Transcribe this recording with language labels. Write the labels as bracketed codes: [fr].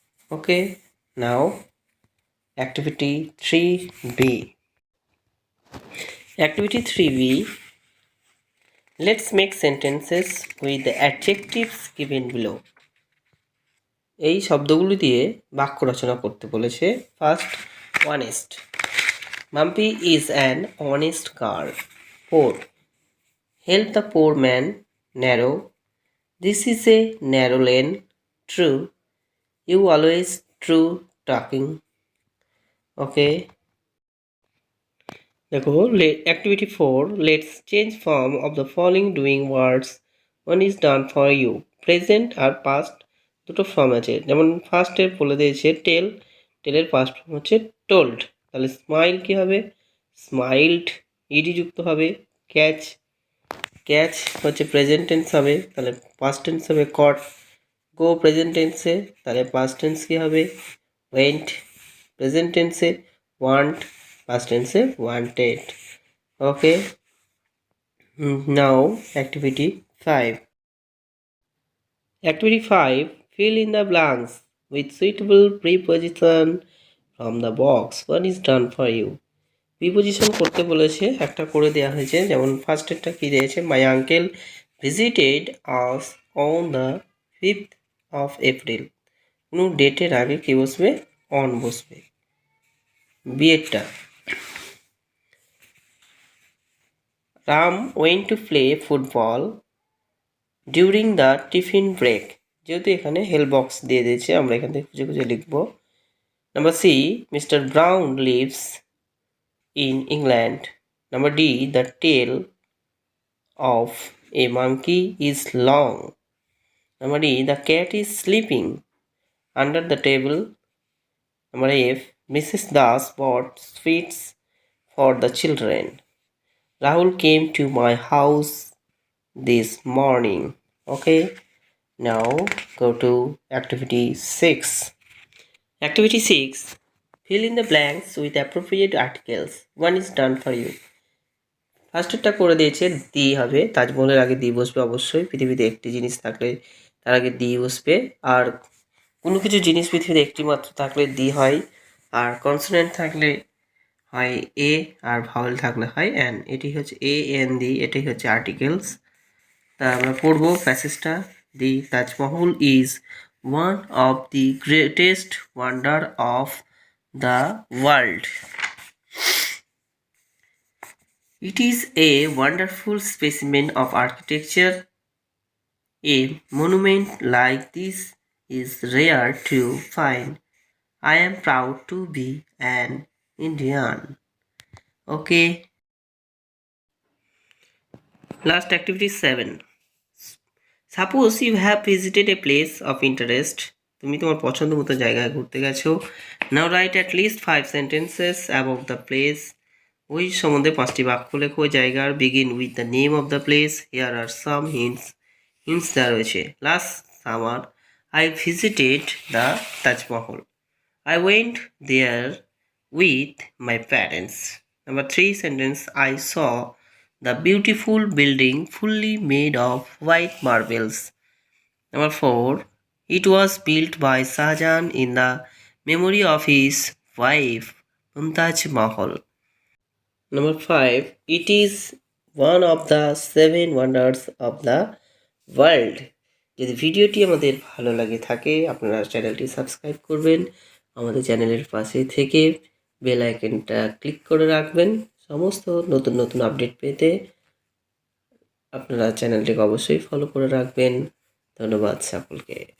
[en] Okay, now activity 3b. Activity 3b, let's make sentences with the adjectives given below. [bn] এই শব্দগুলো দিয়ে বাক্য রচনা করতে বলেছে। [en] First, honest. Mampi is an honest girl. Poor, help the poor man. Narrow, this is a narrow lane. True, you always true talking. Okay, [bn] দেখো [en] activity 4, let's change form of the following doing words. One is done for you. [bn] Present আর past দুটো form আছে, যেমন ফার্স্টের বলে দিয়েছে টেল, টেলের past form হচ্ছে told, তাহলে smile কি হবে? স্মাইলড, ইডি যুক্ত হবে। ক্যাচ, ক্যাচ হচ্ছে প্রেজেন্ট টেন্স হবে, তাহলে পাস্ট টেন্স হবে কট। গো প্রেজেন্ট টেন্সে, তাহলে পাস্ট টেন্স কি হবে? [en] Went. Present টেন্সে want, past tense wanted. Okay, now activity 5. Activity 5, fill in the blanks with suitable preposition from the box. One is done for you. [bn] Preposition করতে বলেছে, একটা করে দেওয়া হয়েছে, যেমন ফার্স্টেরটা কি দিয়েছে? [en] My uncle visited us on the 5th of April. [bn] কোনো ডেটের আগে কি বসবে? অন বসবে। বিয়েরটা, [en] Ram went to play football during the tiffin break. [bn] যেহেতু এখানে হেল্প বক্স দিয়ে দিয়েছে, আমরা এখান থেকে খুঁজে খুঁজে লিখব। Number C, [en] Mr Brown lives in England. Number D, the tail of a monkey is long. Number D, the cat is sleeping under the table. Number F, Mrs Das bought sweets for the children. Rahul came to my house this morning. Okay, Now go to activity 6. Activity 6. Fill in the blanks with appropriate articles. One is done for you. [bn] ফার্স্টেরটা করে দিয়েছে দি হবে, তাজমহলের আগে দি বসবে অবশ্যই। পৃথিবীতে একটি জিনিস থাকলে তার আগে দি বসবে। আর কোনো কিছু জিনিস পৃথিবীতে একটি মাত্র থাকলে দি হয়, আর কনসোনেন্ট থাকলে হয় এ, আর ভাওয়েল থাকলে হয় এন। এটি হচ্ছে এ এন দি, এটাই হচ্ছে আর্টিকেলস। তা আমরা পড়বো প্যাসেজটা। [en] The Taj Mahal is one of the greatest wonder of the world. It is a wonderful specimen of architecture. A monument like this is rare to find. I am proud to be an Indian. Okay. Last activity 7. Suppose you have visited a place of interest. [bn] তুমি তোমার পছন্দ মতো জায়গায় ঘুরতে গেছো। [en] Now write at least 5 sentences about the place. [bn] ওই সম্বন্ধে 5টি বাক্য লেখো ওই জায়গার। [en] Begin with the name of the place. Here are some hints. [bn] Hints দেওয়া রয়েছে। [en] Last summer I visited the Taj Mahal. I went there with my parents. Number 3 sentence. I saw the beautiful building fully made of white marbles. Number 4. It was built by Shahjahan in the memory of his wife Mumtaz Mahal. Number 5. It is one of the 7 wonders of the world. [bn] যদি ভিডিওটি আমাদের ভালো লাগে থাকে আপনারা চ্যানেলটি subscribe করবেন, আমাদের চ্যানেলের পাশে থেকে বেল আইকনটা ক্লিক করে রাখবেন সমস্ত নতুন নতুন আপডেট পেতে। আপনারা চ্যানেলটিকে অবশ্যই ফলো করে রাখবেন। ধন্যবাদ সকলকে।